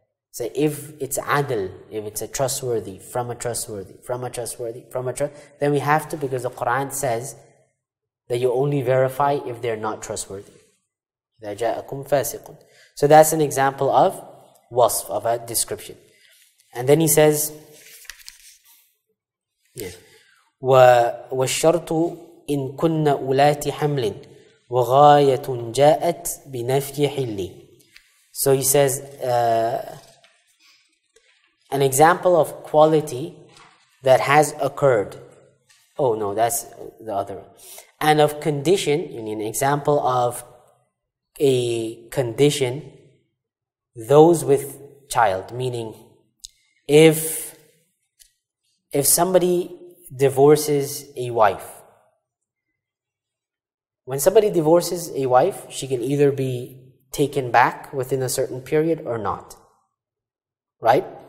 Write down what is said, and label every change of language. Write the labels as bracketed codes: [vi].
[en] So if it's adl, if it's a trustworthy, from a trustworthy, from a trustworthy, from a trustworthy, then we have to, because the Qur'an says that you only verify if they're not trustworthy. [ar] إِذَا جَاءَكُمْ فَاسِقٌ. [en] So that's an example of wasf, of a description. And then he says, [ar] وَالشَّرْطُ إِن كُنَّ أُولَاتِ حَمْلٍ وَغَايَةٌ جَاءَتْ بِنَفْيِ حِلِّ. [en] So he says, an example of quality that has occurred. Oh no, that's the other one. And of condition, an example of a condition, those with child, meaning if somebody divorces a wife, when somebody divorces a wife, she can either be taken back within a certain period or not, right?